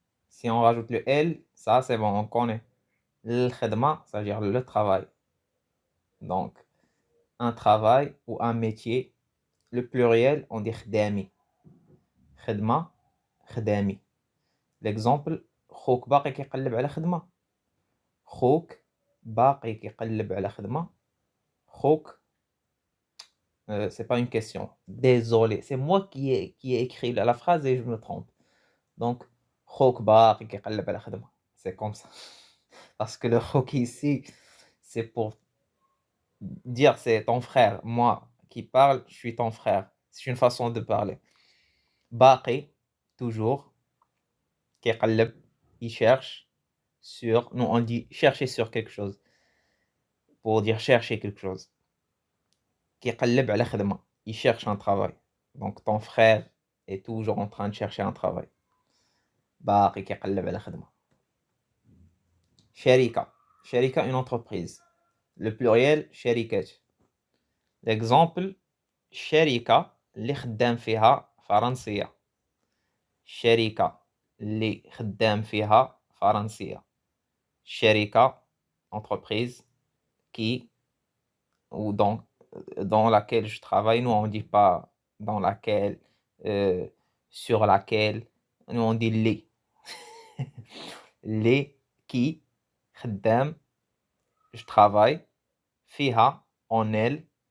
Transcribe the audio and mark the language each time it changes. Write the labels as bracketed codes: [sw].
[fr] Si on rajoute le L, ça c'est bon, on connaît. الخدمة, ça veut dire le travail. Donc, un travail ou un métier, le pluriel, on dit خدامي. [ar] خدمة, خدامي. [fr] L'exemple, [ar] خوك باقي كيقلب على خدمة. خوك باقي كيقلب على خدمة. [fr] خوك, c'est pas une question. Désolé, c'est moi qui ai écrit la phrase et je me trompe. Donc, [ar] خوك باقي كيقلب على خدمة. [fr] C'est comme ça. Parce que le خوك ici, c'est pour dire c'est ton frère. Moi qui parle, je suis ton frère. C'est une façon de parler. باقي, toujours. كيقلب, il cherche sur. Nous on dit chercher sur quelque chose. Pour dire chercher quelque chose. [ar] كيقلب على خدمة. [fr] Il cherche un travail. Donc ton frère est toujours en train de chercher un travail. [ar] باقي كيقلب على خدمة. شركة. [fr] شركة une entreprise. Le pluriel شركات. L'exemple, [ar] شركة اللي خدام فيها فرنسية. شركة اللي خدام فيها فرنسية. [fr] شركة, entreprise, qui ou dans laquelle je travaille. Nous on dit pas dans laquelle, sur laquelle. Nous on dit les. les qui خدام, je travaille, فيها, en elle.